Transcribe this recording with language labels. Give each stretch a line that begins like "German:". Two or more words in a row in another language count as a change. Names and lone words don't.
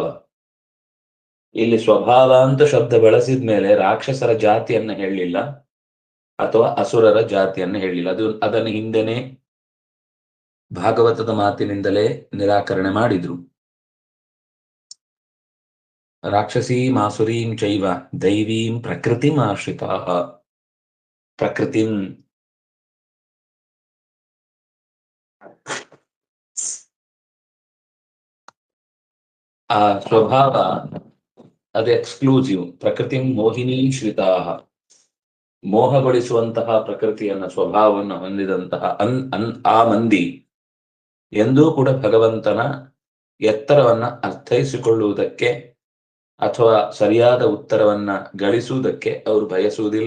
Kannada: ಇಲ್ಲಿ ಸ್ವಭಾವ ಅಂತ ಶಬ್ದ ಬಳಸಿದ ಮೇಲೆ ರಾಕ್ಷಸರ ಜಾತಿಯನ್ನ ಹೇಳಲಿಲ್ಲ ಅಥವಾ ಅಸುರರ ಜಾತಿಯನ್ನ ಹೇಳಲಿಲ್ಲ. ಅದನ್ನು ಹಿಂದೆನೆ ಭಾಗವತದ ಮಾತಿನಿಂದಲೇ ನಿರಾಕರಣೆ ಮಾಡಿದ್ರು.
Sanskrit: ರಾಕ್ಷಸೀಂ ಆಸುರೀಂ ಚೈವ ದೈವೀಂ ಪ್ರಕೃತಿಂ ಆಶ್ರಿತಾ.
Kannada: ಪ್ರಕೃತಿಂ ಆ ಸ್ವಭಾವ ಅದು ಎಕ್ಸ್ಕ್ಲೂಸಿವ್.
Sanskrit: ಪ್ರಕೃತಿ ಮೋಹಿನೀ ಶ್ರಿತಾ,
Kannada: ಮೋಹಗೊಳಿಸುವಂತಹ ಪ್ರಕೃತಿಯನ್ನ ಸ್ವಭಾವವನ್ನು ಹೊಂದಿದಂತಹ ಆ ಮಂದಿ ಎಂದೂ ಕೂಡ ಭಗವಂತನ ಎತ್ತರವನ್ನ ಅರ್ಥೈಸಿಕೊಳ್ಳುವುದಕ್ಕೆ ಅಥವಾ ಸರಿಯಾದ ಉತ್ತರವನ್ನ ಗಳಿಸುವುದಕ್ಕೆ ಅವರು ಬಯಸುವುದಿಲ್ಲ.